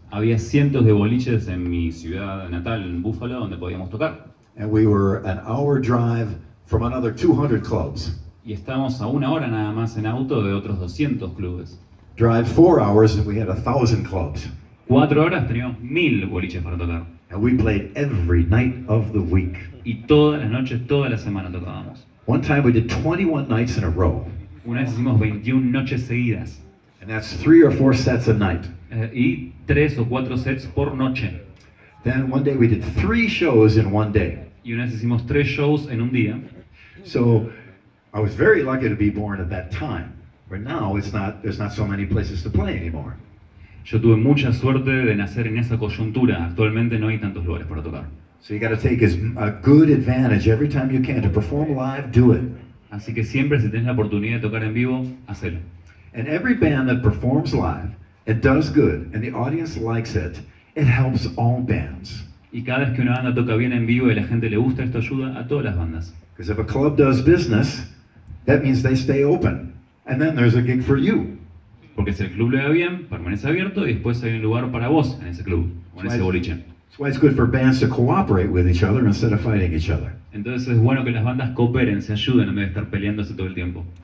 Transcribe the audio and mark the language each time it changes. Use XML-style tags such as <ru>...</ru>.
<es>Había cientos de boliches en mi ciudad natal, en Buffalo, donde podíamos tocar.</es> <en>And we were an hour drive from another 200 clubs.</en> <es>Y estábamos a una hora nada más en auto de otros 200 clubes.</es> <en>Drive 4 hours and we had 1,000 clubs.</en> <es>4 horas teníamos 1000 boliches para tocar.</es> <en>And we played every night of the week.</en> <es>Y todas las noches, toda la semana tocábamos.</es> <en>One time we did 21 nights in a row.</en> <es>Una vez hicimos 21 noches seguidas.</es> <en>And that's 3 or 4 sets a night.</en> <es>Y 3 o 4 sets por noche.</es> <en>Then one day we did 3 shows in one day.</en> <es>Y una vez hicimos 3 shows en un día.</es> <en>So I was very lucky to be born at that time. Where now there's not so many places to play anymore.</en> <es>Yo tuve mucha suerte de nacer en esa coyuntura. Actualmente no hay tantos lugares para tocar.</es> <en>So you got to take a good advantage every time you can to perform live. Do it.</en> <es>Así que siempre si tenés la oportunidad de tocar en vivo, hacelo.</es> <en>And every band that performs live, it does good, and the audience likes it. It helps all bands.</en> <es>Y cada vez que una banda toca bien en vivo y a la gente le gusta, esto ayuda a todas las bandas.</es> <en>Because if a club does business, that means they stay open, and then there's a gig for you.</en> <es>Porque si el club le va bien, permanece abierto y después hay un lugar para vos en ese club o en ese boliche.</es> <en>That's why it's good for bands to cooperate with each other instead of fighting each other.</en> <es>Entonces es bueno que las bandas cooperen, se ayuden en vez de estar peleándose todo el tiempo.</es>